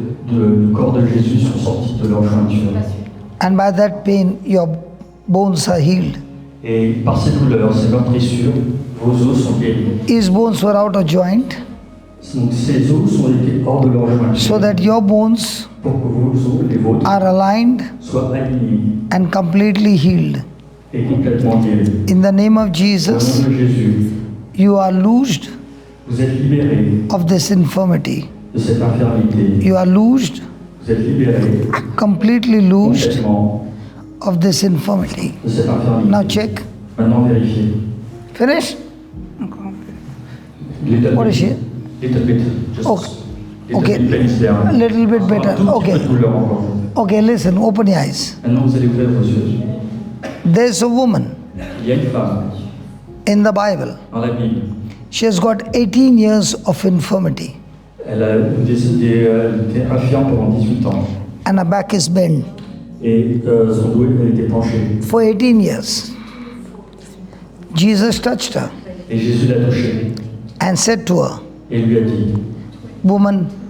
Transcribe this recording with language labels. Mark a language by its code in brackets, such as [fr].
[fr] du corps de Jésus sont sortis de leur jointure. [en] And by that pain, your bones are healed. [fr] Et par ces douleurs, ces meurtrissures, vos os sont guéris. [en] His bones were out of joint, [fr] Donc ces os sont été hors de leur jointure [en] so that your bones [fr] pour que vos os, les vôtres, [en] are aligned [fr] soient alignés [en] and completely healed. [fr] et complètement guéris. [en] In the name of [fr] Au [en] Jesus, [fr] nom de Jésus, [en] you are loosed [fr] vous êtes libérés [en] of this infirmity. [fr] de cette infirmité. [en] You are loosed, [fr] Vous êtes libérés [en] completely loosed [fr] complètement [en] of this infirmity. [fr] de cette infirmité. [en] Now check. [fr] Maintenant vérifiez. [en] Finish? [fr] Encore un peu. [en] Little What is bit. it? Little bit. Just Okay. little Okay. bit pain is there. A little bit better. [fr] Un tout petit [en] Okay. [fr] peu de douleur encore. [en] Okay, listen, open your eyes. [fr] Maintenant vous allez ouvrir vos yeux. [en] There's a woman [fr] Il y a une femme [en] in the Bible. [fr] dans la Bible. [en] She has got 18 years of infirmity [fr] Elle a été infirme pendant 18 ans. [en] and her back is bent [fr] Et son dos elle était penché. [en] for 18 years. Jesus touched her [fr] Et Jésus l'a touchée. [en] and said to her, [fr] Et lui a dit, [en] Woman,